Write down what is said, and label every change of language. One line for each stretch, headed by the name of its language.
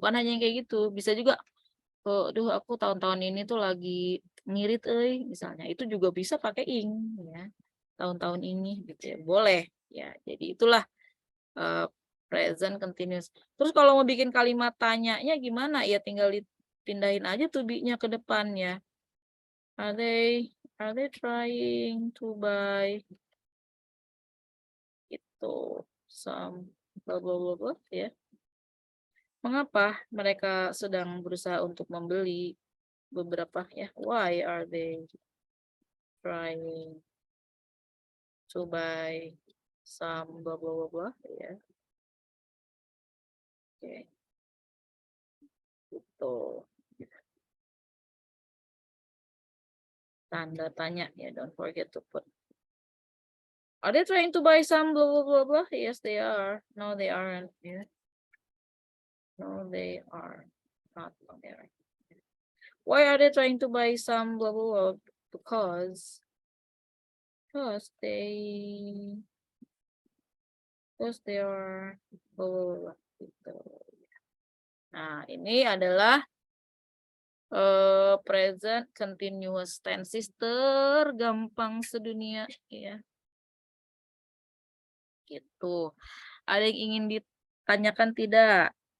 Indonesian: Bukan hanya yang kayak gitu, bisa juga aku tahun-tahun ini tuh lagi ngirit misalnya, itu juga bisa pakai ing ya. Tahun-tahun ini gitu ya, boleh ya. Jadi itulah present continuous. Terus kalau mau bikin kalimat tanyanya gimana ya, tinggal dipindahin aja to be-nya ke depan ya.
English: Are they trying to buy itu some blah blah blah blah ya.
Indonesian: Mengapa mereka sedang berusaha untuk membeli beberapa ya?
English: Why are they trying to buy some blah blah blah blah ya.
Indonesian: Oke. Itu tanda tanya ya,
English: don't forget to put. Are they trying to buy some blah blah blah blah? Yes, they are. No, they aren't. Yeah. No, they are not. No, they aren't. Why are they trying to buy some blah blah blah? Because they are blah blah blah.
Indonesian: Gitu. Nah, ini adalah present continuous tenses tergampang sedunia ya. Gitu. Ada yang ingin ditanyakan tidak?